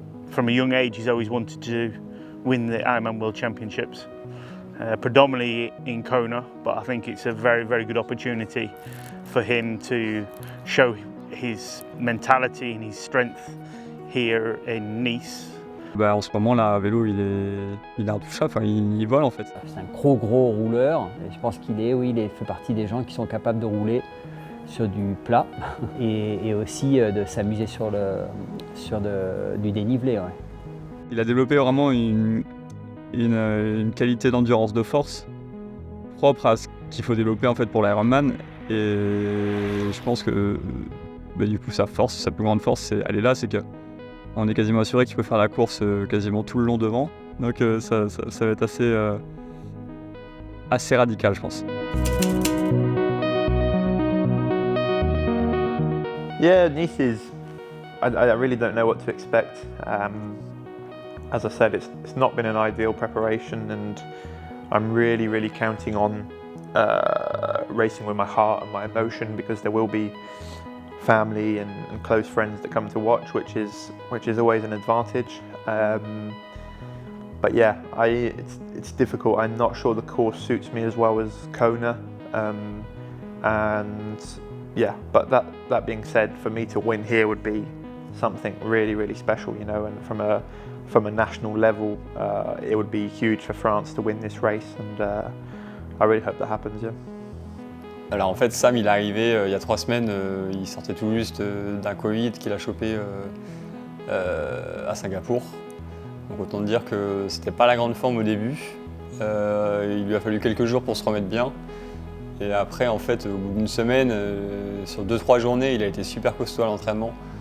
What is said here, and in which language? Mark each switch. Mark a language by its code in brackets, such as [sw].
[en] From a young age, he's always wanted to win the Ironman World Championships, predominantly in Kona, but I think it's a very, very good opportunity for him to show his mentality and his strength here in Nice. [fr] En ce moment là, à vélo, il est intouchable, enfin, il vole en fait. C'est un gros rouleur et je pense qu'il fait partie des gens qui sont capables de rouler sur du plat et aussi de s'amuser sur du dénivelé. Ouais. Il a développé vraiment une qualité d'endurance de force propre à ce qu'il faut développer en fait pour l'Ironman. Et je pense que du coup sa plus grande force, elle est là, c'est qu'on est quasiment assuré qu'il peut faire la course quasiment tout le long devant. Donc ça va être assez radical, je pense. [en] Yeah, Nice is, I really don't know what to expect. As I said, it's not been an ideal preparation and I'm really, really counting on racing with my heart and my emotion because there will be family and close friends that come to watch, which is always an advantage. But yeah, it's difficult. I'm not sure the course suits me as well as Kona, and yeah. But that being said, for me to win here would be something really, really special, you know. And from a national level, it would be huge for France to win this race, and I really hope that happens. Yeah. [fr] Alors en fait, Sam, il est arrivé il y a 3 semaines, il sortait tout juste d'un Covid qu'il a chopé à Singapour. Donc autant dire que c'était pas la grande forme au début. Il lui a fallu quelques jours pour se remettre bien. Et après, en fait, au bout d'une semaine, sur 2-3 journées, il a été super costaud à l'entraînement.